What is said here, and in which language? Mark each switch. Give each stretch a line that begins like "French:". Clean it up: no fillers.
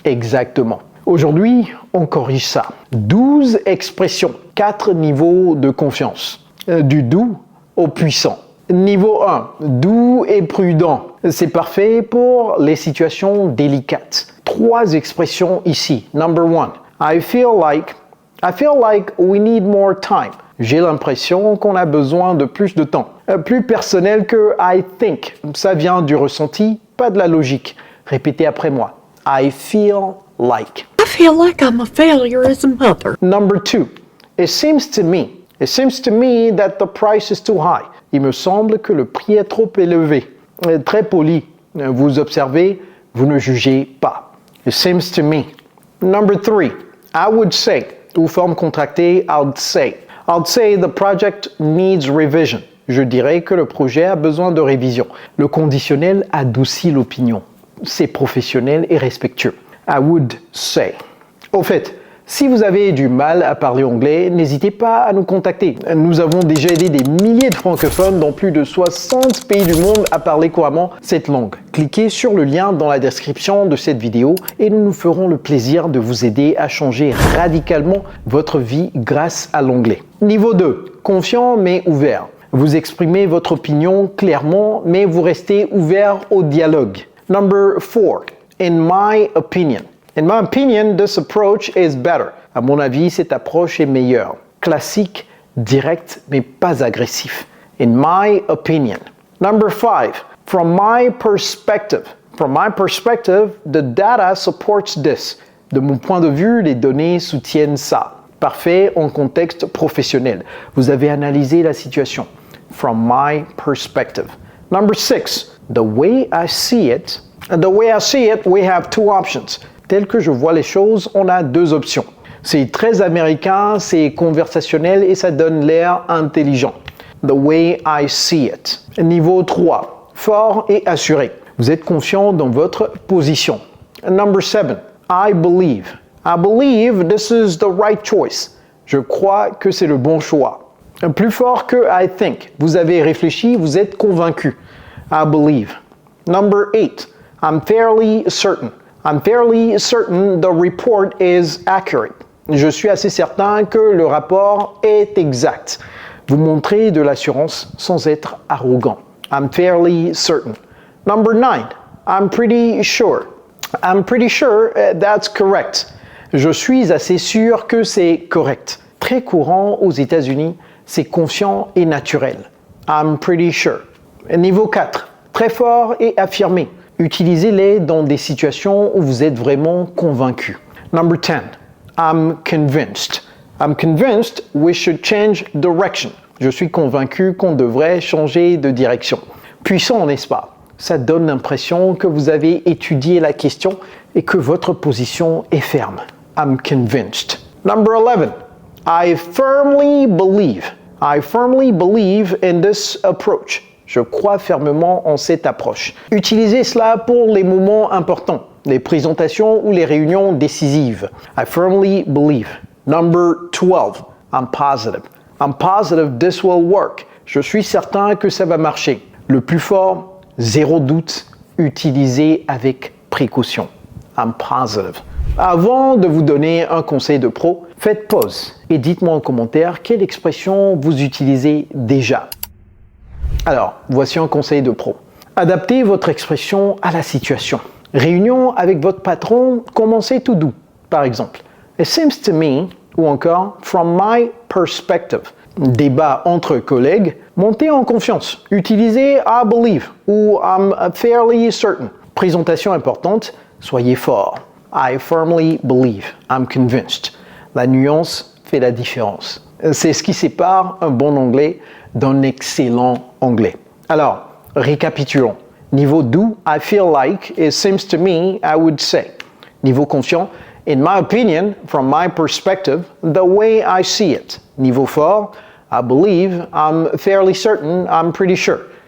French: Exactement. Aujourd'hui, on corrige ça. 12 expressions, 4 niveaux de confiance. Du doux au puissant. Niveau 1, doux et prudent. C'est parfait pour les situations délicates. 3 expressions ici.
English: Number 1, I feel like we need more time.
French: J'ai l'impression qu'on a besoin de plus de temps. Plus personnel que
English: I think.
French: Ça vient du ressenti, pas de la logique. Répétez après moi.
English: I feel like. I feel like I'm a failure as a mother. Number 2. It seems to me that the price is too high.
French: Il me semble que le prix est trop élevé. Très poli. Vous observez, vous ne jugez pas.
English: It seems to me. Number 3. I would say.
French: Ou forme contractée,
English: I'd say. I'd say the project needs revision.
French: Je dirais que le projet a besoin de révision. Le conditionnel adoucit l'opinion. C'est professionnel et respectueux.
English: I would say.
French: Au fait, si vous avez du mal à parler anglais, n'hésitez pas à nous contacter. Nous avons déjà aidé des milliers de francophones dans plus de 60 pays du monde à parler couramment cette langue. Cliquez sur le lien dans la description de cette vidéo et nous nous ferons le plaisir de vous aider à changer radicalement votre vie grâce à l'anglais. Niveau 2, confiant mais ouvert. Vous exprimez votre opinion clairement mais vous restez ouvert au dialogue.
English: Number 4, in my opinion. In my opinion, this approach is better.
French: À mon avis, cette approche est meilleure. Classique, direct, mais pas agressif.
English: In my opinion. Number 5. From my perspective. From my perspective, the data supports this.
French: De mon point de vue, les données soutiennent ça. Parfait en contexte professionnel. Vous avez analysé la situation.
English: From my perspective. Number 6. The way I see it. The way I see it, we have 2 options.
French: Tel que je vois les choses, on a 2 options. C'est très américain, c'est conversationnel et ça donne l'air intelligent.
English: The way I see it.
French: Niveau 3. Fort et assuré. Vous êtes confiant dans votre position.
English: Number 7. I believe. I believe this is the right choice.
French: Je crois que c'est le bon choix. Plus fort que
English: I think.
French: Vous avez réfléchi, vous êtes convaincu.
English: I believe. Number 8. I'm fairly certain. I'm fairly certain the report is accurate.
French: Je suis assez certain que le rapport est exact. Vous montrez de l'assurance sans être arrogant.
English: I'm fairly certain. Number 9. I'm pretty sure. I'm pretty sure that's correct.
French: Je suis assez sûr que c'est correct. Très courant aux États-Unis, c'est confiant et naturel.
English: I'm pretty sure.
French: Niveau 4. Très fort et affirmé. Utilisez-les dans des situations où vous êtes vraiment convaincu.
English: Number 10. I'm convinced. I'm convinced we should change direction.
French: Je suis convaincu qu'on devrait changer de direction. Puissant, n'est-ce pas? Ça donne l'impression que vous avez étudié la question et que votre position est ferme.
English: I'm convinced. Number 11. I firmly believe. I firmly believe in this approach.
French: Je crois fermement en cette approche. Utilisez cela pour les moments importants, les présentations ou les réunions décisives.
English: I firmly believe. Number 12. I'm positive. I'm positive this will work.
French: Je suis certain que ça va marcher. Le plus fort, zéro doute, utilisez avec précaution.
English: I'm positive.
French: Avant de vous donner un conseil de pro, faites pause et dites-moi en commentaire quelle expression vous utilisez déjà. Alors, voici un conseil de pro. Adaptez votre expression à la situation. Réunion avec votre patron, commencez tout doux. Par exemple,
English: it seems to me,
French: ou encore,
English: from my perspective.
French: Débat entre collègues, montez en confiance. Utilisez
English: I believe
French: ou
English: I'm fairly certain.
French: Présentation importante, soyez fort.
English: I firmly believe, I'm convinced.
French: La nuance fait la différence. C'est ce qui sépare un bon anglais d'un excellent anglais. Alors, récapitulons. Niveau doux,
English: I feel like, it seems to me, I would say.
French: Niveau confiant,
English: in my opinion, from my perspective, the way I see it.
French: Niveau fort,
English: I believe, I'm fairly certain, I'm pretty sure.